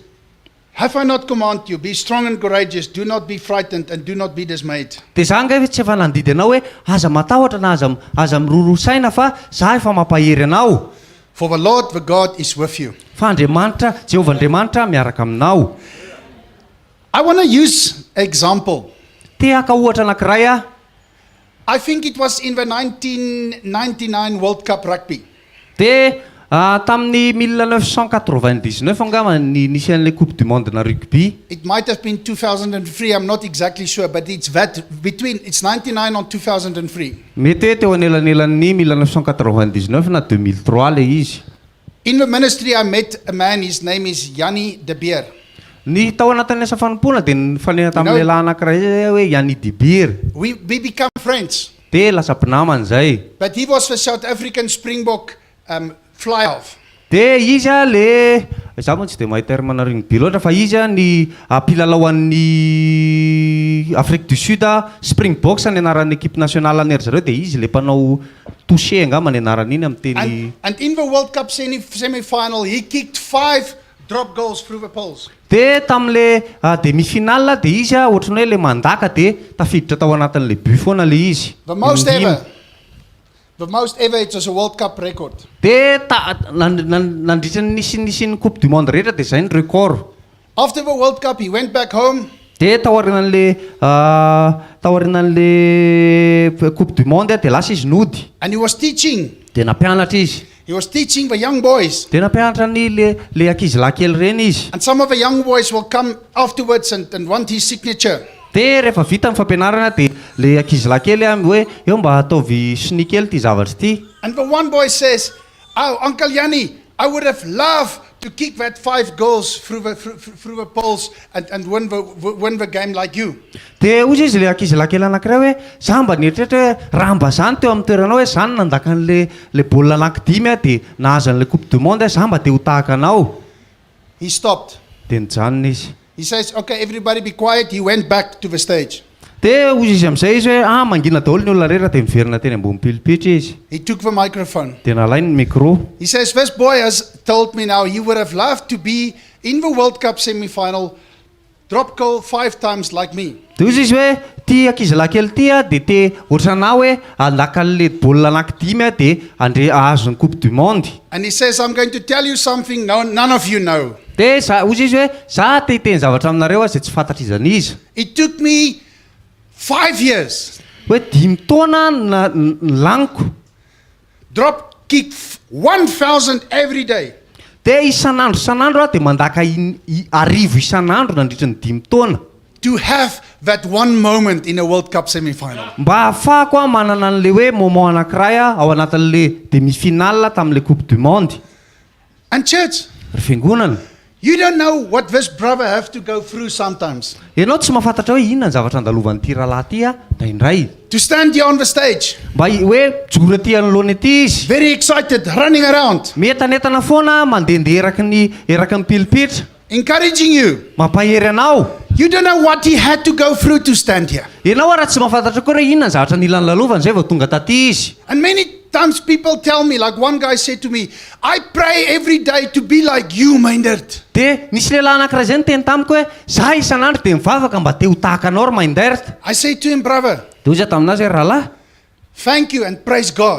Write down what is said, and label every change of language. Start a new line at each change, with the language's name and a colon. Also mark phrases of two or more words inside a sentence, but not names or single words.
English: Have I not commanded you, be strong and courageous, do not be frightened and do not be dismayed.
Malagasy: Dia zany nge tsy efa nandidy anao hoe aza matahotra na aza miroro-saina fa za efa mampahery anao.
English: For the Lord, the God, is with you.
Malagasy: Fa Andriamanitra, Jehovah Andriamanitra miaraka aminao.
English: I want to use example.
Malagasy: Te haka ohatra anankiray
English: I think it was in the 1999 World Cup rugby.
Malagasy: Dia Tamin'ny 1999 angamba nisy an'ilay
French: coupe du monde
Malagasy: na rugby.
English: It might have been 2003, I'm not exactly sure, but it's it's 99 on 2003.
Malagasy: Mety hoe teo anelanelan'ny 1999 na 2003 le izy.
English: In the ministry I met a man, his name is Yanni De Beer.
Malagasy: Ny tao anatin'ny asa fanompoana dia nifanena tamin'ny lehilahy anankiray hoe Yanni De Beer.
English: We become friends.
Malagasy: Dia lasa mpinamana zay.
English: But he was the South African Springbok fly-off.
Malagasy: Dia izy le za moa tsy dia mahita termana rugby loatra fa izy ny mpilalao an'ny
French: Afrique du Sud
Malagasy: Springboks ny anaran'ny
French: équipe nationale
Malagasy: any zareo dia izy le mpanao touché angamba ny anarany iny amin'ny teny.
English: And in the World Cup semi-final, he kicked 5 drop goals through the poles.
Malagasy: Dia tamin'le demi-finale dia izy ohatrany hoe le mandaka dia tafiditra tao anatin'le but foana le izy.
English: The most ever, it was a World Cup record.
Malagasy: Dia nandritra nisy
French: coupe du monde
Malagasy: rehetra dia zay ny record.
English: After the World Cup, he went back home.
Malagasy: Dia taorian'le
French: coupe du monde
Malagasy: dia lasa izy nody.
English: And he was teaching.
Malagasy: Dia nampianatra izy.
English: He was teaching the young boys.
Malagasy: Dia nampianatra ny le ankizilahy kely reny izy.
English: And some of the young boys will come afterwards and want his signature.
Malagasy: Dia rehefa vita amin'ny fampianarana dia le ankizilahy kely hoe eo mba ataovy siny kely ty zavatra ty.
English: And the one boy says, "Oh, Uncle Yanni, I would have loved to kick that 5 goals through the poles and win the game like you."
Malagasy: Dia ozy izy le ankizilahy kely anankiray hoe za mba nieritreritra hoe raha mba zany teo amin'ny toeranao hoe zany nandaka an'le baolina anankidimy dia nahazo an'le
French: coupe du monde
Malagasy: za mba te ho tahaka anao.
English: He stopped.
Malagasy: Dia nijanona izy.
English: He says, "Okay, everybody be quiet." He went back to the stage.
Malagasy: Dia ozy izy amin'izay izy hoe mangina daholo ny olona rehetra dia miverina teny ambony pilipitra izy.
English: He took the microphone.
Malagasy: Dia nalainy ny micro.
English: He says, "This boy has told me now he would have loved to be in the World Cup semi-final, drop goal 5 times like me."
Malagasy: Dia ozy izy hoe ty ankizilahy kely ty dia te ohatranao hoe andaka an'le baolina anankidimy dia ahazo ny
French: coupe du monde.
English: And he says, "I'm going to tell you something none of you know."
Malagasy: Dia ozy izy hoe za te hiteny zavatra aminareo izay tsy fantatra izany izy.
English: It took me 5 years.
Malagasy: Hoe 5 taona laniko.
English: Drop kick 1,000 every day.
Malagasy: Dia isan'andro dia mandaka arivo isan'andro nandritra ny 5 taona.
English: To have that one moment in a World Cup semi-final.
Malagasy: Mba ahafahako manana an'le hoe moment anankiray ao anatin'le demi-finale tamin'le
French: coupe du monde.
English: And church,
Malagasy: Fiangonana.
English: you don't know what this brother have to go through sometimes.
Malagasy: Ianao tsy mahafantatra hoe inona ny zavatra andalovan'ity rahalahy ty indraindray.
English: To stand here on the stage,
Malagasy: Mba hoe joro aty anoloana aty izy.
English: very excited, running around,
Malagasy: Metanetana foana mandehandeha eraky ny pilipitra.
English: encouraging you.
Malagasy: Mampahery anao.
English: You don't know what he had to go through to stand here.
Malagasy: Ianao raha tsy mahafantatra koa hoe inona ny zavatra nila nylalovany zay vao tonga taty izy.
English: And many times people tell me, like one guy said to me, "I pray every day to be like you, Myndert."
Malagasy: Dia nisy lehilahy anankiray zay niteny tamiko hoe za isan'andro dia mivavaka mba te ho tahaka anao ry Myndert.
English: I say to him, "Brother,
Malagasy: Dia ozy taminazy hoe rahalahy.
English: thank you and praise God.